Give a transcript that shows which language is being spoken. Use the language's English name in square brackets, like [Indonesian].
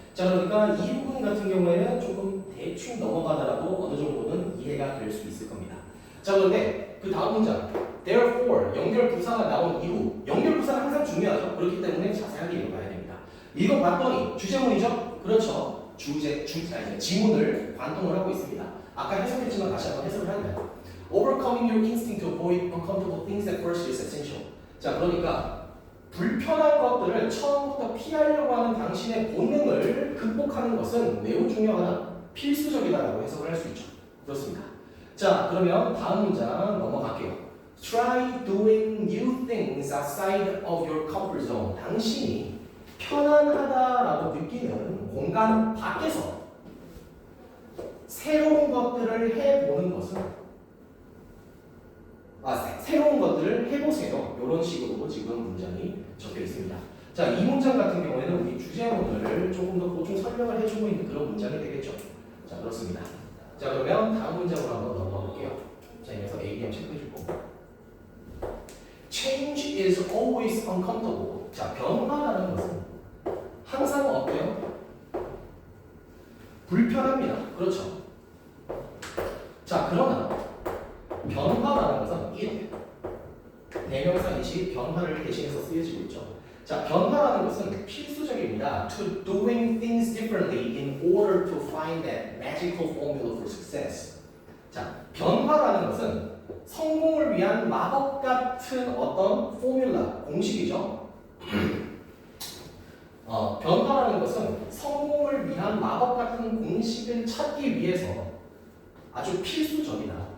[Korean] 자, 그러니까 이 부분 같은 경우에는 조금 대충 넘어가더라도 어느 정도는 이해가 될 수 있을 겁니다. 자, 그런데 그 다음 문장, therefore, 연결 부사가 나온 이후, 연결 부사는 항상 중요하죠. 그렇기 때문에 자세하게 읽어봐야 됩니다. 읽어봤더니 주제문이죠? 그렇죠. 지문을 관통을 하고 있습니다. 아까 해석했지만 다시 한번 해석을 하면 [English] Overcoming your instinct to avoid uncomfortable things at first is essential. [Korean] 자, 그러니까 불편한 것들을 처음부터 피하려고 하는 당신의 본능을 극복하는 것은 매우 중요하다. 필수적이다라고 해석을 할 수 있죠. 그렇습니다. 자, 그러면 다음 문장 넘어갈게요. [English] Try doing new things outside of your comfort zone. [Korean] 당신이 편안하다라고 느끼는 공간 밖에서 새로운 것들을 해보는 것은 새로운 것들을 해보세요. 이런 식으로 지금 문장이 적혀 있습니다. 자, 이 문장 같은 경우에는 우리 주제문을 조금 더 보충 설명을 해주고 있는 그런 문장이 되겠죠. 자, 그렇습니다. 자, 그러면 다음 문장으로 한번 넘어가 볼게요. 자, 여기서 ADM 체크해주고 [English] change is always uncomfortable. [Korean] 자, 변화라는 것은 항상 어때요? 불편합니다. 그렇죠. 자, 그러나 변화라는 것은 it, 대명사이시 변화를 대신해서 쓰여지고 있죠. 자, 변화라는 것은 필수적입니다. [English] To doing things differently in order to find that magical formula for success. [Korean] 자, 변화라는 것은 성공을 위한 마법 같은 어떤 포뮬라, 공식이죠. 변화라는 것은 성공을 위한 마법 같은 공식을 찾기 위해서 아주 필수적이다.